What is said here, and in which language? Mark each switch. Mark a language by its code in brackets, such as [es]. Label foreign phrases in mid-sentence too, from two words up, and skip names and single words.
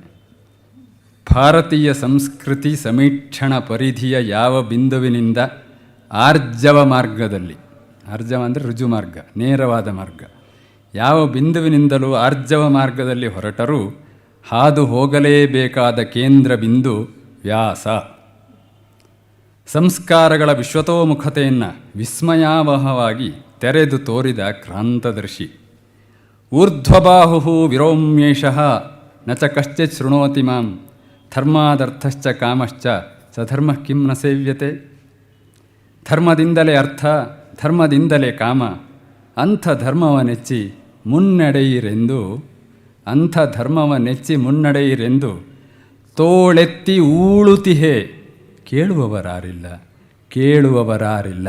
[kn] ಭಾರತೀಯ ಸಂಸ್ಕೃತಿ ಸಮೀಕ್ಷಣ ಪರಿಧಿಯ ಯಾವ ಬಿಂದುವಿನಿಂದ ಆರ್ಜವ ಮಾರ್ಗದಲ್ಲಿ, ಆರ್ಜವ ಅಂದರೆ ರುಜು ಮಾರ್ಗ, ನೇರವಾದ ಮಾರ್ಗ, ಯಾವ ಬಿಂದುವಿನಿಂದಲೂ ಆರ್ಜವ ಮಾರ್ಗದಲ್ಲಿ ಹೊರಟರೂ ಹಾದು ಹೋಗಲೇಬೇಕಾದ ಕೇಂದ್ರ ಬಿಂದು ವ್ಯಾಸ. ಸಂಸ್ಕಾರಗಳ ವಿಶ್ವತೋಮುಖತೆಯನ್ನು ವಿಸ್ಮಯಾವಹವಾಗಿ ತೆರೆದು ತೋರಿದ ಕ್ರಾಂತದರ್ಶಿ. [sa] ಊರ್ಧ್ವಬಾಹು ವಿರೋಮ್ಯೇಷಃ ನ ಚ ಕಶ್ಚಿತ್ ಶೃಣೋತಿ ಮಾಂ ಧರ್ಮಾದರ್ಥಶ್ಚ ಕಾಮಶ್ಚ ಸಧರ್ಮ ಕಿಂ ನ ಸೇವ್ಯತೆ. [kn] ಧರ್ಮದಿಂದಲೇ ಅರ್ಥ, ಧರ್ಮದಿಂದಲೇ ಕಾಮ, ಅಂಥ ಧರ್ಮವನೆಚ್ಚಿ ಮುನ್ನಡೆಯಿರೆಂದು ತೋಳೆತ್ತಿ ಊಳುತಿಹೆ ಕೇಳುವವರಾರಿಲ್ಲ.